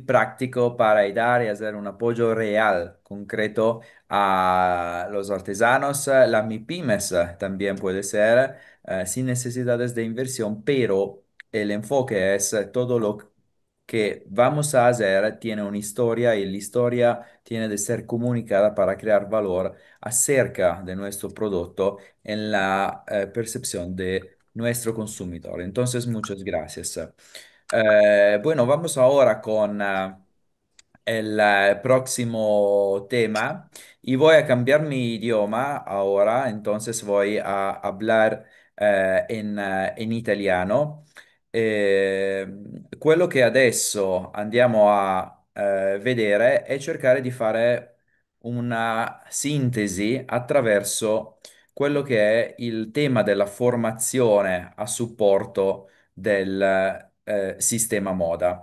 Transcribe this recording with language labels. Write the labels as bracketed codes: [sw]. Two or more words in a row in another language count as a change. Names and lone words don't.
[es] práctico para ayudar y hacer un apoyo real, concreto a los artesanos, la MIPYMES también puede ser, sin necesidades de inversión, pero el enfoque es todo lo que vamos a hacer tiene una historia y la historia tiene de ser comunicada para crear valor acerca de nuestro producto en la percepción de nuestro consumidor. Entonces, muchas gracias. Bueno, vamos ahora con el próximo tema y voy a cambiar mi idioma ahora, entonces voy a hablar [it] in italiano. Eh, Quello che adesso andiamo a vedere è cercare di fare una sintesi attraverso quello che è il tema della formazione a supporto del sistema moda.